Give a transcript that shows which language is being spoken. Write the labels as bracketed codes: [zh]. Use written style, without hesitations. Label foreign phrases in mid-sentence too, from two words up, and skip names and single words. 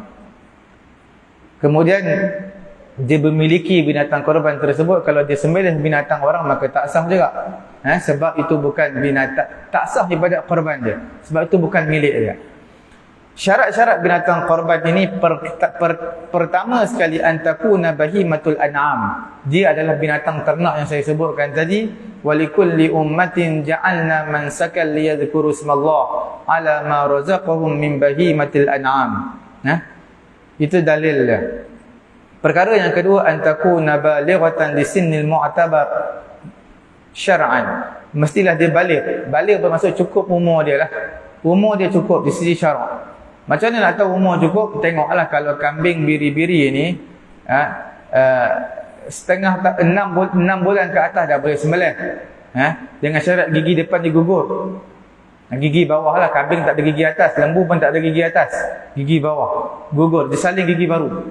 [ms] Kemudian dia memiliki binatang korban tersebut, kalau dia sembelih binatang orang maka tak sah juga. Sebab itu bukan binatang, tak sah ibadat korban dia. Sebab itu bukan milik dia. Syarat-syarat binatang korban ini pertama sekali [ar] أن تكون بهيمة الأنعام. [ms] Dia adalah binatang ternak yang saya sebutkan tadi. [ar] ولكل أمة جعلنا منسكا ليذكروا اسم الله على ما رزقهم من بهيمة الأنعام. [ms] Itu dalil dia. Perkara yang kedua, [ar] أن تكون بالغة لسن المعتبر شرعا. [ms] Mestilah dia baligh. Baligh bermaksud cukup umur dia lah. Umur dia cukup di sisi syarak. Macam mana nak tahu umur cukup? Tengoklah kalau kambing biri-biri ini setengah 6 bulan ke atas dah boleh sembelih. Dengan syarat gigi depan digugur. Gigi bawah lah, kambing tak ada gigi atas, lembu pun tak ada gigi atas, gigi bawah gugur, disalin gigi baru.